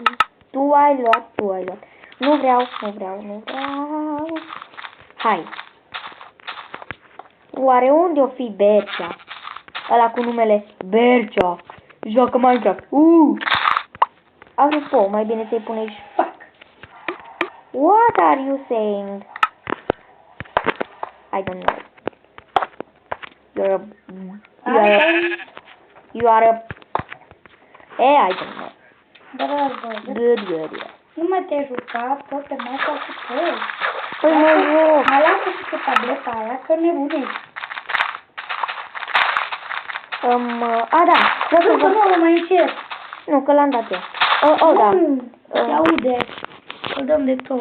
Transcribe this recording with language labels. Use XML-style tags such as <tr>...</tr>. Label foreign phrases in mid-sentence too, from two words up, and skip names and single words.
<ro>Tu ai luat. Nu vreau. Hai. Oare unde o fi Bercea? Ăla cu numele Bercea. Joacă Minecraft. Apropo, mai bine să-i pune și fuck.</ro> <en>What are you saying? I don't know. You are a... I don't know. Good.</en> <ro>Nu mai te juca, tot pe masa cu tău. Păi mă joc. Mai lasă și pe tableta aia, că nebunești. Da. Nu, mai încet. Nu, că l-am dat eu. Da. Se aude. Îl dăm de tot.</ro>